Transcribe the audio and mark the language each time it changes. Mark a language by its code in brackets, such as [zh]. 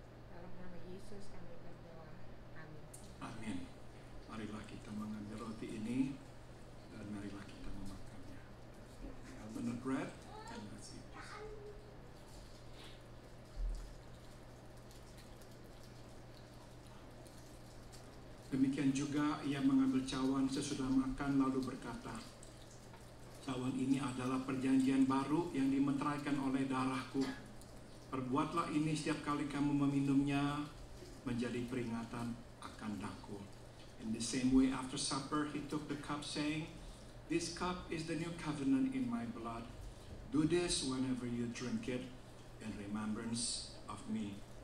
[id] Dalam nama Yesus kami berdoa. Amin. Amin. Marilah kita mengambil roti ini dan marilah kita memakannya. [en] Have the bread and let's eat this. [id] Demikian juga ia mengambil cawan sesudah makan lalu berkata, cawan ini adalah perjanjian baru yang dimeteraikan oleh darahku. Perbuatlah ini setiap kali kamu meminumnya menjadi peringatan akan daku. [en] In the same way after supper he took the cup saying, this cup is the new covenant in my blood. Do this whenever you drink it in remembrance of me.